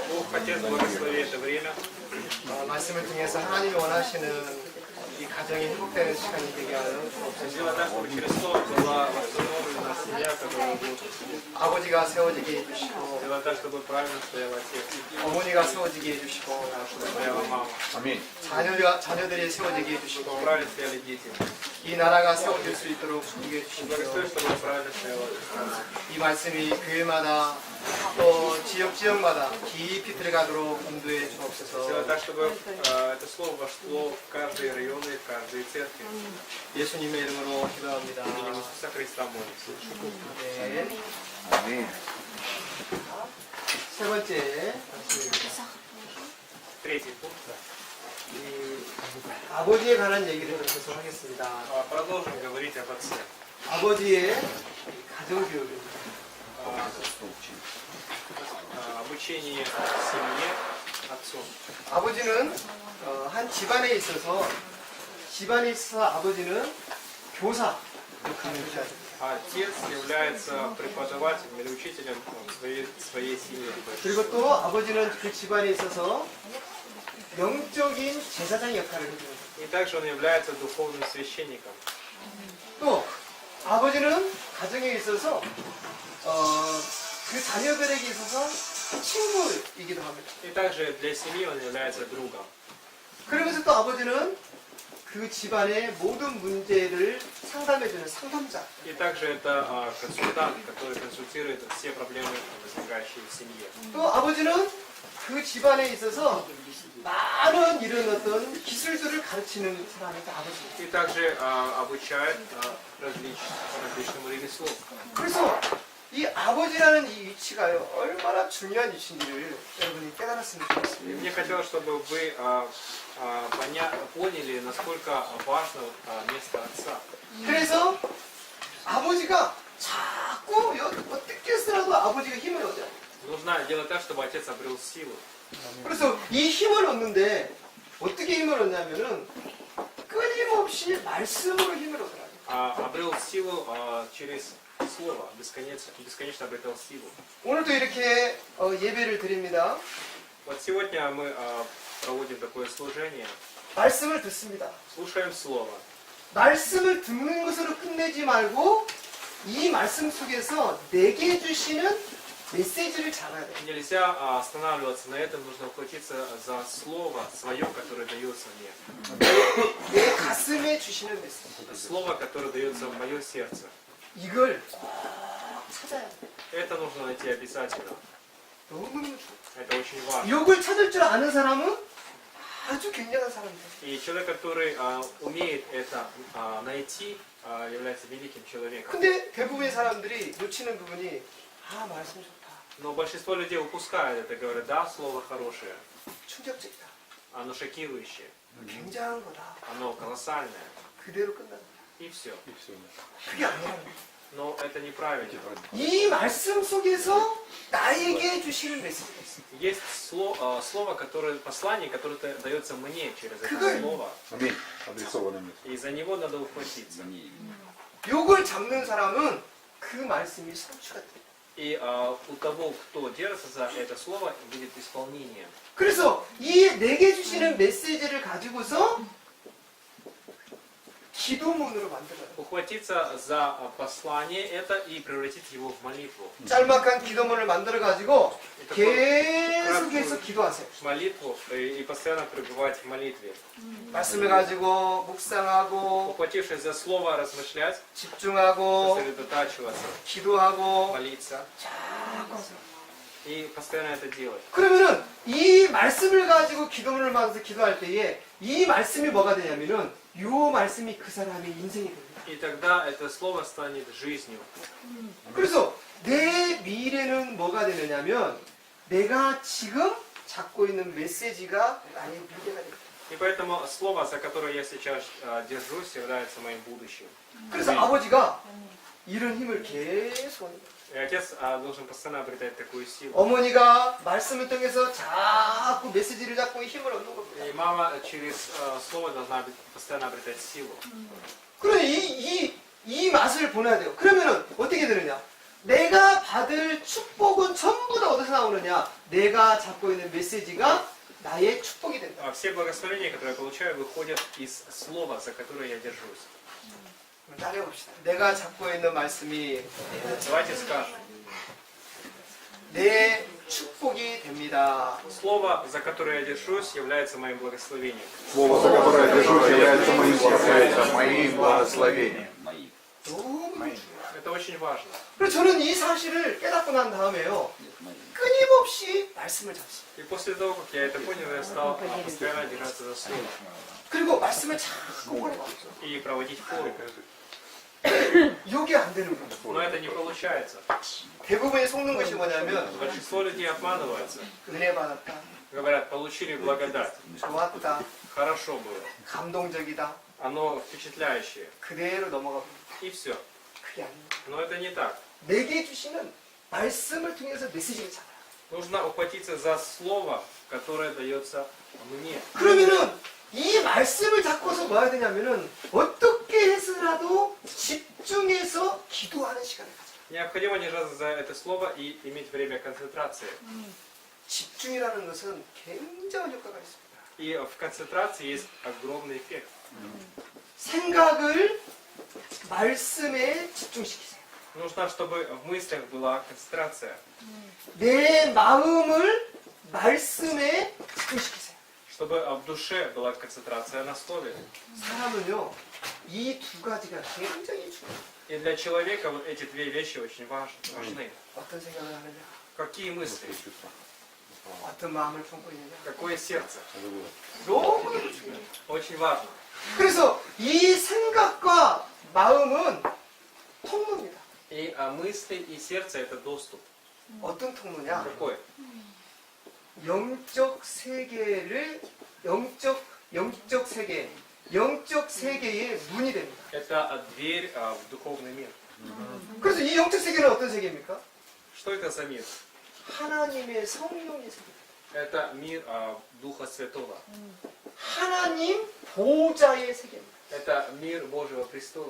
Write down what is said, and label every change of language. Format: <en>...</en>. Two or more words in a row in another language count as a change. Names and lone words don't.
<ru>Отец, благослови это время.</ru> <ko>말씀을 통해서 하나님이 원하시는 이 가정이 회복되는 시간이 되게 하여</ko> <ru>Сделай так, чтобы через слово была восстановлена семья, которая будет.</ru> <ko>아버지가 세워지게 해주시고</ko> <ru>Сделай так, чтобы правильно стоял отец,</ru> <ko>어머니가 세워지게 해주시고</ko> <ru>чтобы стояла мама,</ru> <ko>아멘. 자녀들이 세워지게</ko> <ru>чтобы</ru> <ko>해주시고</ko> <ru>правильно стояли дети.</ru> <ko>이 나라가 세워질 수 있도록 주게</ko> <ru>Благослови,</ru> <ko>해주시고</ko> <ru>чтобы правильно стояла страна.</ru> <ko>이 말씀이 교회마다 또 지역마다 깊이 들어가도록 인도해</ko> <ru>Сделай</ru> <ko>주옵소서.</ko> <ru>так, чтобы это слово вошло в каждые районы, в каждые церкви.</ru> <ko>예수님의 이름으로 기도합니다.</ko> <ru>Именем Иисуса Христа молимся.</ru> <ko>네. 아멘. 세 번째,</ko> <ru>Третий пункт.</ru> <ko>이 아버지에 관한 얘기를 계속 하겠습니다.</ko> <ru>Продолжим говорить об отце.</ru> <ko>아버지의 가정교육입니다.</ko> <ru>Обучение семье отцом.</ru> <ko>아버지는 한 집안에 있어서 아버지는 교사 역할을 해줘야 됩니다.</ko> <ru>Отец является преподавателем или учителем своей семьи.</ru> <ko>그리고 또 아버지는 그 집안에 있어서 영적인 제사장 역할을 해줍니다.</ko> <ru>И также он является духовным священником.</ru> <ko>또 아버지는 가정에 있어서 그 자녀들에게 있어서 친구이기도 합니다.</ko> <ru>И также для семьи он является другом.</ru> <ko>그러면서 또 아버지는 그 집안의 모든 문제를 상담해주는 상담자.</ko> <ru>И также это консультант, который консультирует все проблемы, возникающие в семье.</ru> <ko>또 아버지는 그 집안에 있어서 많은 이런 어떤 기술들을 가르치는 사람이 아버지입니다.</ko> <ru>И также обучает различному ремеслу.</ru> <ko>그래서 이 아버지라는 이 위치가요 얼마나 중요한 위치인지를 여러분이 깨달았으면</ko> <ru>И</ru> <ko>좋겠습니다.</ko> <ru>мне хотелось, чтобы вы поняли, насколько важно место отца.</ru> <ko>그래서 아버지가 자꾸 어떻게 해서라도 아버지가 힘을 얻어야 돼요.</ko> <ru>Нужно делать так, чтобы отец обрел силу.</ru> <ko>그래서 이 힘을 얻는데 어떻게 힘을 얻냐면은 끊임없이 말씀으로 힘을 얻어요.</ko> <ru>Обрел силу через слово, бесконечно обретал силу.</ru> <ko>오늘도 이렇게 예배를 드립니다.</ko> <ru>Вот сегодня мы проводим такое служение,</ru> <ko>말씀을 듣습니다.</ko> <ru>слушаем слово.</ru> <ko>말씀을 듣는 것으로 끝내지 말고 이 말씀 속에서 내게 주시는 메시지를 잡아야 돼요.</ko> <ru>Нельзя останавливаться на этом, нужно ухватиться за слово свое, которое дается мне.</ru> <ko>내 가슴에 주시는 메시지.</ko> <ru>Слово, которое дается в мое сердце.</ru> <ko>이걸 꼭 찾아야 돼요.</ko> <ru>Это нужно найти обязательно.</ru> <ko>너무너무 좋아요.</ko> <ru>Это очень важно.</ru> <ko>이걸 찾을 줄 아는 사람은 아주 굉장한 사람이에요.</ko> <ru>И человек, который умеет это найти, является великим человеком.</ru> <ko>근데 대부분의 사람들이 놓치는 부분이 말씀 좋다.</ko> <ru>Но большинство людей упускают это, говорят, да, слово хорошее,</ru> <ko>충격적이다.</ko> <ru>оно шокирующее,</ru> <ko>굉장한 거다.</ko> <ru>оно колоссальное,</ru> <ko>그대로 끝난다.</ko> <ru>и все.</ru> <ko>그게 아니라는 거예요.</ko> <ru>Но это неправильно.</ru> <ko>이 말씀 속에서 나에게 주시는 메시지가 있어요.</ko> <ru>Есть слово, которое, послание, которое дается мне через это</ru> <ko>그걸-</ko> <ru>слово, 아멘. адресованным. и за него надо ухватиться.</ru> <ko>요걸 잡는 사람은 그 말씀이 성취가 돼요.</ko> <ru>И у того, кто держится за это слово, будет исполнение.</ru> <ko>그래서 이 내게 주시는 메시지를 가지고서 기도문으로 만들어요.</ko> <ru>Ухватиться за послание это и превратить его в молитву.</ru> <ko>짤막한 기도문을 만들어 가지고 계속해서 기도하세요.</ko> <ru>Молитву и постоянно пребывать в молитве.</ru> <ko>말씀을 가지고 묵상하고</ko> <ru>Ухватившись за слово, размышлять,</ru> <ko>집중하고</ko> <ru>сосредотачиваться,</ru> <ko>기도하고</ko> <ru>молиться</ru> <ko>자꾸 하세요.</ko> <ru>и постоянно это делать.</ru> <ko>그러면은 이 말씀을 가지고 기도문을 만들어서 기도할 때에 이 말씀이 뭐가 되냐면은 이 말씀이 그 사람의 인생이 됩니다.</ko> <ru>И тогда это слово станет жизнью.</ru> <ko>그래서 내 미래는 뭐가 되느냐면 내가 지금 잡고 있는 메시지가 나의 미래가 됩니다.</ko> <ru>И поэтому слово, за которое я сейчас держусь, является моим будущим.</ru> <ko>그래서 아버지가 이런 힘을 계속 합니다.</ko> <ru>И отец должен постоянно обретать такую силу.</ru> <ko>어머니가 말씀을 통해서 자꾸 메시지를 잡고 힘을 얻는 겁니다.</ko> <ru>И мама через слово должна постоянно обретать силу.</ru> <ko>그러니 이 맛을 보내야 돼요. 그러면은 어떻게 되느냐? 내가 받을 축복은 전부 다 어디서 나오느냐? 내가 잡고 있는 메시지가 나의 축복이 된다.</ko> <ru>Все благословения, которые я получаю, выходят из слова, за которое я держусь.</ru> <ko>따라해봅시다. 내가 잡고 있는 말씀이</ko> <ru>Давайте скажем.</ru> <ko>내 축복이 됩니다.</ko> <ru>Слово, за которое я держусь, является моим благословением. Слово, за которое я держусь, является моим благословением.</ru> <ko>너무 중요해요.</ko> <ru>Это очень важно.</ru> <ko>그래서 저는 이 사실을 깨닫고 난 다음에요. 끊임없이 말씀을 잡습니다.</ko> <ru>И после того, как я это понял, я стал постоянно держаться за слово</ru> <ko>그리고 말씀을 자꾸 보내봤죠.</ko> <ru>и проводить форум.</ru> <ko>이게 안 되는 거예요.</ko> <ru>Но это не получается.</ru> <ko>대부분이 속는 것이 뭐냐면</ko> <ru>Большинство людей обманываются.</ru> <ko>은혜 받았다,</ko> <ru>Говорят, получили благодать.</ru> <ko>좋았다,</ko> <ru>Хорошо было.</ru> <ko>감동적이다.</ko> <ru>Оно впечатляющее.</ru> <ko>그대로 넘어가고</ko> <ru>И все.</ru> <ko>그게 아니에요.</ko> <ru>Но это не так.</ru> <ko>내게 주시는 말씀을 통해서 메시지를 잡아요.</ko> <ru>Нужно ухватиться за слово, которое дается мне.</ru> <ko>그러면은 이 말씀을 잡고서 뭐 해야 되냐면은 어떻게 해서라도 집중해서 기도하는 시간을 가져요.</ko> <ru>Необходимо держаться за это слово и иметь время концентрации.</ru> <ko>집중이라는 것은 굉장한 효과가 있습니다.</ko> <ru>И в концентрации есть огромный эффект.</ru> <ko>생각을 말씀에 집중시키세요.</ko> <ru>Нужно, чтобы в мыслях была концентрация.</ru> <ko>내 마음을 말씀에 집중시키세요.</ko> <ru>Чтобы в душе была концентрация на слове.</ru> <ko>사람은요, 이 두 가지가 굉장히 중요해요.</ko> <ru>И для человека вот эти две вещи очень важны.</ru> <ko>어떤 생각을 하느냐,</ko> <ru>Какие мысли?</ru> <ko>어떤 마음을 품고 있느냐.</ko> <ru>Какое сердце?</ru> <ko>너무너무 중요해요.</ko> <ru>Очень важно.</ru> <ko>그래서 이 생각과 마음은 통로입니다.</ko> <ru>И мысли и сердце это доступ.</ru> <ko>어떤 통로냐?</ko> <ru>Какой?</ru> <ko>영적 세계의 문이 됩니다.</ko> <ru>Это дверь в духовный мир.</ru> <ko>그래서 이 영적 세계는 어떤 세계입니까?</ko> <ru>Что это за мир?</ru> <ko>하나님의 성령의 세계.</ko> <ru>Это мир Духа Святого.</ru> <ko>하나님 보호자의 세계입니다.</ko> <ru>Это мир Божьего престола.</ru>